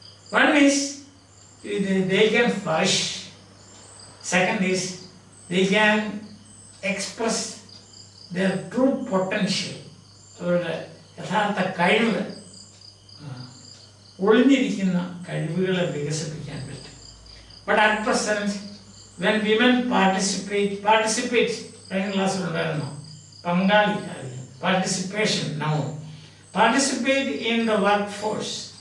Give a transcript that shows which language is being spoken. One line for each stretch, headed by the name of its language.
English: One is they can flourish. Second is they can express their true potential.
Malayalam: അവരുടെ യഥാർത്ഥ കഴിവ്, ഒളിഞ്ഞിരിക്കുന്ന കഴിവുകളെ വികസിപ്പിക്കാൻ പറ്റും.
English: But at present, when women participate,
Malayalam: കഴിഞ്ഞ ക്ലാസ്സിലുണ്ടായിരുന്നു, പങ്കാളി,
English: participation now. Participate in the workforce.